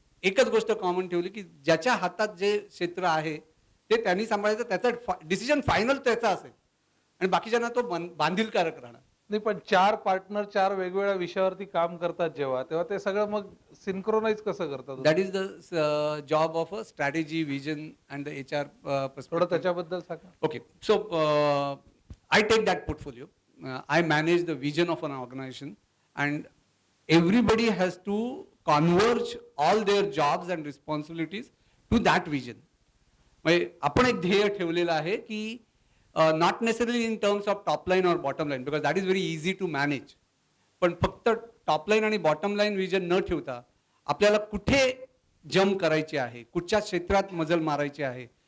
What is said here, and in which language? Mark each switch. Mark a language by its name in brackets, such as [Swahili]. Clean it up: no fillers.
[Marathi] एकच गोष्ट कॉमन ठेवली की ज्याच्या हातात जे क्षेत्र आहे ते त्यांनी सांभाळायचं, त्याचा डिसिजन फायनल त्याचा असेल आणि बाकीच्यांना तो बांधीलकारक राहणार. नाही, पण 4 पार्टनर 4 वेगवेगळ्या विषयावरती काम करतात जेव्हा, तेव्हा ते सगळं मग सिंक्रोनाइज कसं करतात? [English] That is the job of a strategy, vision and the HR. [Marathi] थोडं त्याच्याबद्दल सांगा. [English] Okay, so I take that portfolio. I manage the vision of an organization, and everybody has to converge all their jobs and responsibilities to that vision. [Marathi] म्हणजे आपण एक ध्येय ठेवलेलं आहे की [English] Not necessary in terms of top line और bottom line, because that is very easy to manage. [Marathi] पण फक्त टॉप लाईन आणि बॉटम लाईन विजन न ठेवता आपल्याला कुठे जम्प करायचे आहे, कुठच्या क्षेत्रात मजल मारायची आहे.